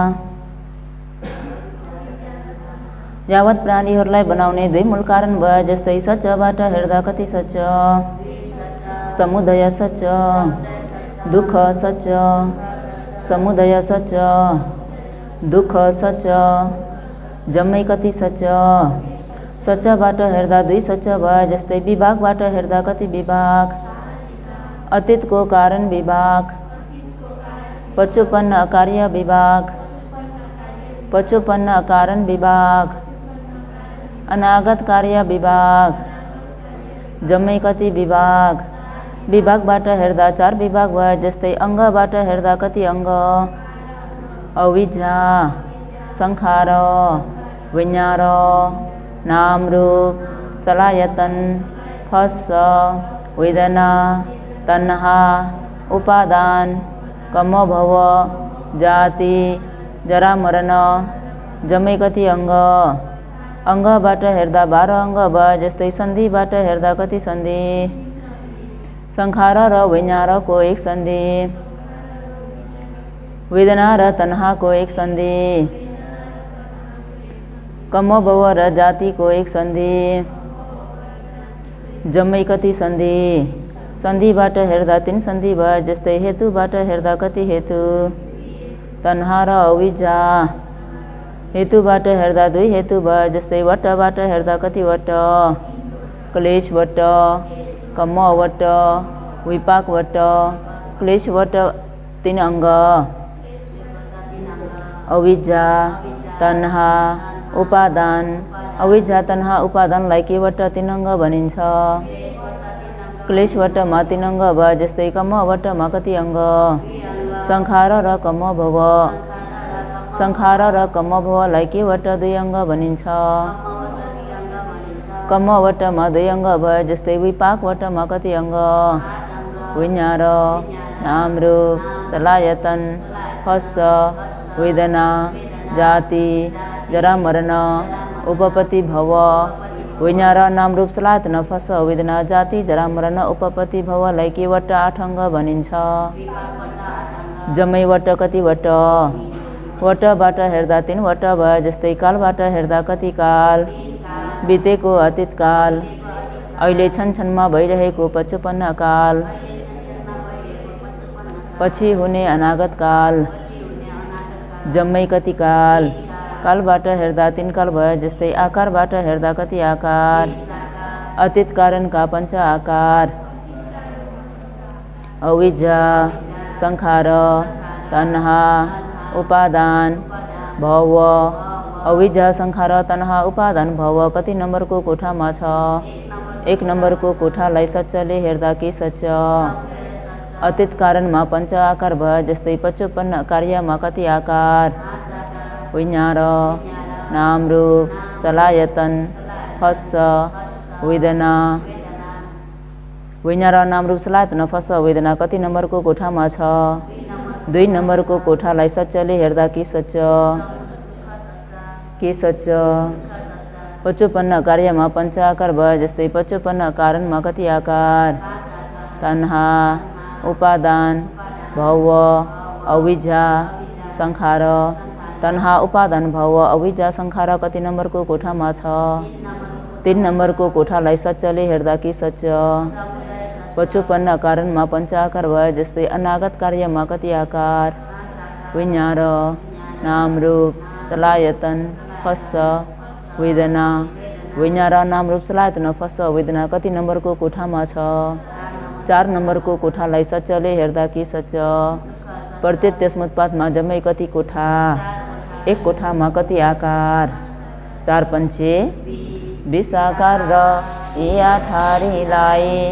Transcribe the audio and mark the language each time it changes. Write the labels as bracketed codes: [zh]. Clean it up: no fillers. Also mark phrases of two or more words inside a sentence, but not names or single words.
[ne] यावत प्राणीहरूलाई बनाउने दुई मूल कारण भए जस्तै सच्चबाट हेर्दा कति सच्च, समुदय सच्च, दुःख सच्च, समुदय सच्च, दुःख सच्च, जम्मै कति सच्च। सच्चबाट हेर्दा दुई सच्च भए जस्तै विभागबाट हेर्दा कति विभाग, अतीतको कारण विभाग, पचोपन्न कार्य विभाग, पचोपन्न कारण विभाग, अनागत कार्य विभाग, जम्मै कति विभाग। विभागबाट हेर्दा चार विभाग भए जस्तै अङ्गबाट हेर्दा कति अङ्ग, अविद्या, संखार, विज्ञान, नाम रूप, सलायतन, फस्स, वेदना, तन्हा, उपादान, कमोभव, जाति, जरा मरण, जम्मै कति अङ्ग। अङ्गबाट हेर्दा 12 अङ्ग भए जस्तै सन्धिबाट हेर्दा कति सन्धि, संखार र विज्ञानको एक सन्धि, वेदना र तन्हाको एक सन्धि, कमोभव र जातिको एक सन्धि, जम्मै कति सन्धि। सन्धिबाट हेर्दा 3 सन्धि भए जस्तै हेतुबाट हेर्दा कति हेतु, तन्हा र अविद्या। हेतुबाट हेर्दा 2 हेतु भए जस्तै वटबाट हेर्दा कति वट, क्लेश वट, कम्म वट, विपाक वट। क्लेश वट 3 अङ्ग, अविद्या, तन्हा, उपादान। अविद्या, तन्हा, उपादानलाई के वट 3 अङ्ग भनिन्छ। क्लेशवटमा 3 अङ्ग भए जस्तै कमवटमा कति अङ्ग, संखार र कमोभव। संखार र कमोभवलाई के वट 2 अङ्ग भनिन्छ। कमवटमा 2 अङ्ग भए जस्तै विपाकवटमा कति अङ्ग, विज्ञान, नाम रूप, सलायतन, फस्स, वेदना, जाति, जरा मरण, उपपत्ति भव। विज्ञान, नाम रूप, सलायतन, फस्स, वेदना, जाति, जरा मरण, उपपत्ति भवलाई के वट 8 अङ्ग भनिन्छ। जम्मै वट कति वट, वटबाट हेर्दा 3 वट भए जस्तै कालबाट हेर्दा कति काल, बितेको अतीतकाल अहिले छनछनमा भइरहेको पछुपन्न काल पछि हुने अनागत काल जम्मै कति काल कालबाट हेर्दा तीन काल भयो जस्तै आकारबाट हेर्दा कति आकार अतीत कारणका पञ्च आकार अविद्या संखार तन्हा उपादान भव अविद्या संखार तन्हा उपादान भव कति नम्बरको कोठामा छ 1 नम्बरको कोठालाई सच्चले हेर्दा के सच्च अतीत कारणमा पञ्च आकार भयो जस्तै पछुपन्न कार्यमा कति आकार विज्ञान नाम रूप सलायतन फस्स वेदना विज्ञान नाम रूप सलायतन फस्स वेदना कति नम्बरको कोठामा छ 2 नम्बरको कोठालाई सच्चले हेर्दा के सच्च पछुपन्न कार्यमा पञ्च आकार भयो जस्तै पछुपन्न कारणमा कति आकार तन्हा उपादान भव अविद्या संखार तन्हा उपादान भव अविद्या संखार कति नम्बरको कोठामा छ 3 नम्बरको कोठालाई सच्चले हेर्दा के सच्च पछुपन्न कारणमा पञ्च आकार भयो जस्तै अनागत कार्यमा कति आकार विज्ञान नाम रूप सलायतन फस्स वेदना विज्ञान नाम रूप सलायतन फस्स वेदना कति नम्बरको कोठामा छ 4 नम्बरको कोठालाई सच्चले हेर्दा के सच्च प्रत्येक त्यसमोत्पादमा जम्मै कति कोठा 1 कोठामा कति आकार 4 पंचे 20 आकार र यी आठारीलाई